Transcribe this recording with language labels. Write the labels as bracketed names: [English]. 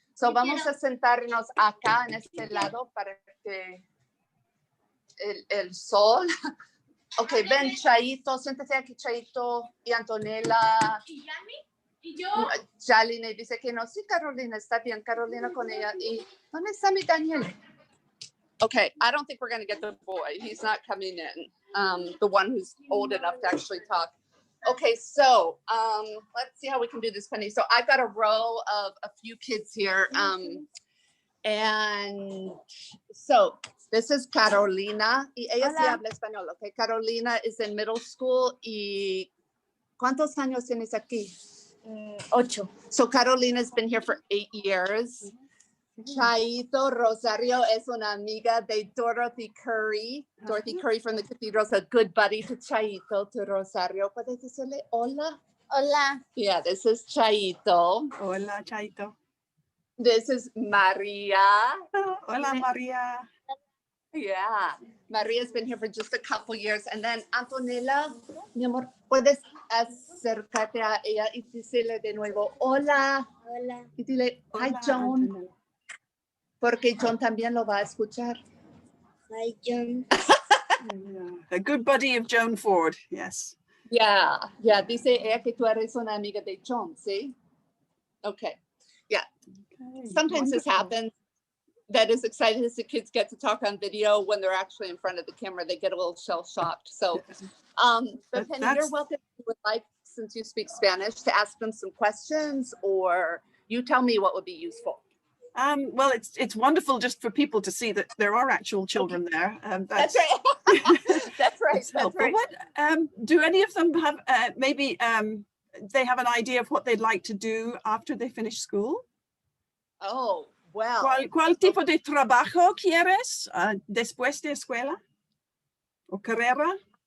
[Spanish] So vamos a sentarnos acá en este lado para que el sol. Okay, ven, Chaito, siéntese aquí, Chaito y Antonella. ¿Y Yami? ¿Y yo? Jaline dice que no. Sí, Carolina, está bien, Carolina con ella. ¿Y dónde está mi Daniel? [English] Okay, I don't think we're going to get the boy. He's not coming in, the one who's old enough to actually talk. Okay, so let's see how we can do this, Penny. So I've got a row of a few kids here. And so this is Carolina. [Spanish] Y ella sí habla español, okay? [English] Carolina is in middle school. [Spanish] ¿Y cuántos años tienes aquí? 8. [English] So Carolina's been here for 8 years. Chaito Rosario [Spanish] es una amiga de [English] Dorothy Curry. Dorothy Curry from the cathedral is a good buddy to Chaito, to Rosario. [Spanish] ¿Puedes decirle hola? Hola. [English] Yeah, this is Chaito. [Spanish] Hola, Chaito. [English] This is Maria. [Spanish] Oh, hola, Maria. [English] Yeah. Maria's been here for just a couple years. And then [Spanish] Antonella, mi amor, puedes acercarte a ella y decirle de nuevo, hola. Hola. Y dile, hi, Hola, John. Antonella. Porque John también lo va a escuchar. [English] Hi, John. Yeah. A good buddy of Joan Ford, yes. [Spanish] Yeah, dice ella que tú eres una amiga de John, ¿sí? [English] Okay, yeah. Okay, Sometimes this wonderful. happens. That is exciting as the kids get to talk on video when they're actually in front of the camera, they get a little shell-shocked. So, but Penny, you're welcome if you would like, since you speak Spanish, to ask them some questions, or you tell me what would be useful. Well, it's wonderful just for people to see that there are actual children there. That's right. That's right. That's right. What do any of them have? Maybe they have an idea of what they'd like to do after they finish school. Oh, well. [Spanish] ¿Cuál tipo de trabajo quieres después de escuela o carrera?